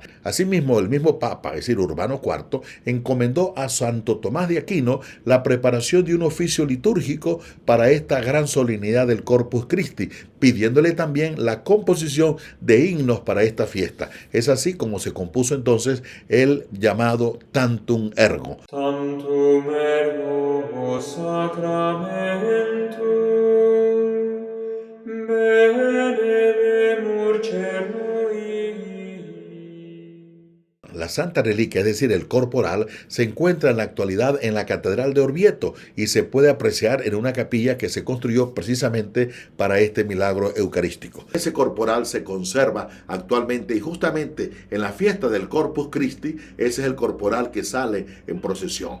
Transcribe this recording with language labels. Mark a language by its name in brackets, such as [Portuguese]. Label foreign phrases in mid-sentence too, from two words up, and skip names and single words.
[Spanish] Asimismo, el mismo Papa, es decir, Urbano IV, encomendó a Santo Tomás de Aquino la preparación de un oficio litúrgico para esta gran solemnidad del Corpus Christi, pidiéndole también la composición de himnos para esta fiesta. Es así como se compuso entonces el llamado Tantum Ergo. [Latin] Tantum ergo sacramentum benevemur cernui. [Spanish] La Santa Reliquia, es decir, el corporal, se encuentra en la actualidad en la Catedral de Orvieto y se puede apreciar en una capilla que se construyó precisamente para este milagro eucarístico. Ese corporal se conserva actualmente y justamente en la fiesta del Corpus Christi, ese es el corporal que sale en procesión.